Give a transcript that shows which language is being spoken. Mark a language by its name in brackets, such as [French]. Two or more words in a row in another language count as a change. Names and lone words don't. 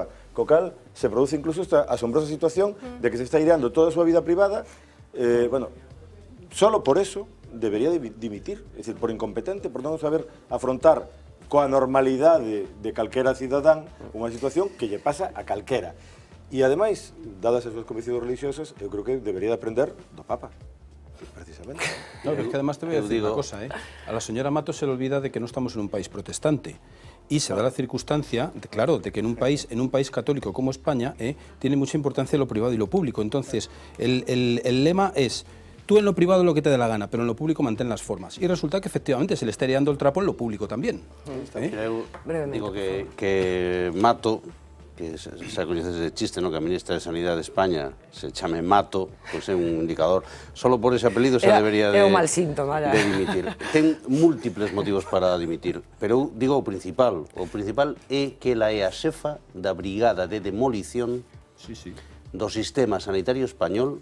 [Galician] Co cal, se produce incluso esta asombrosa situación de que se está ideando toda a súa vida privada, [Spanish] bueno, solo por eso debería dimitir, [Galician] é dicir, por incompetente, por non saber afrontar coa normalidade de calquera cidadán unha situación que lle pasa a calquera. E, ademais, dadas as súas conviccións religiosas, eu creo que debería de aprender do Papa. Precisamente. [Spanish] No, es que además te voy a decir una cosa, a la señora Mato se le olvida de que no estamos en un país protestante y se da la circunstancia, claro, de que en un país católico como España tiene mucha importancia lo privado y lo público. Entonces, el lema es: tú en lo privado lo que te dé la gana, pero en lo público mantén las formas. Y resulta que efectivamente se le está heredando el trapo en lo público también. Digo que Mato, [Galician] que se coñece ese chiste, ¿no? Que a ministra de Sanidade de España se chame Mato, pues é un indicador. Solo por ese apelido se debería de dimitir. Ten múltiples motivos para dimitir, pero eu digo o principal é que ela é a xefa da brigada de demolición do sistema sanitario español